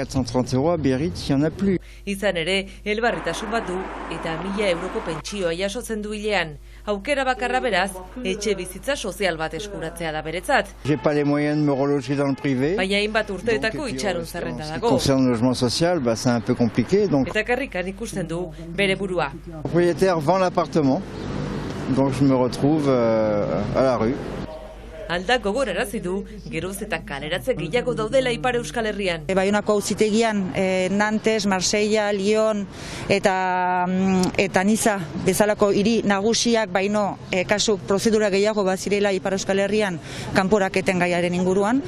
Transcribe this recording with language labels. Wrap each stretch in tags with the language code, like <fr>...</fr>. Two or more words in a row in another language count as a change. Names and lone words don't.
<eu>Izan ere, elbarritasun bat du eta 1000 euroko pentsioa jasotzen du hilean. Aukera bakarra beraz, etxe bizitza sozial bat eskuratzea da beretzat. Baina hainbat urteetako itxaron zerrenda dago. Eta karrikan ikusten du bere burua.</eu> <fr>Donc je me retrouve à la rue.</fr> <eu>Alda gogorarazi du, geroz eta kaleratze gehiago daudela Ipar Euskal Herrian. Baionako auzitegian Nantes, Marsella, Lyon eta Niza bezalako hiri nagusiak baino kasu prozedura gehiago bazirela Ipar Euskal Herrian kanporaketen gaiaren inguruan.</eu>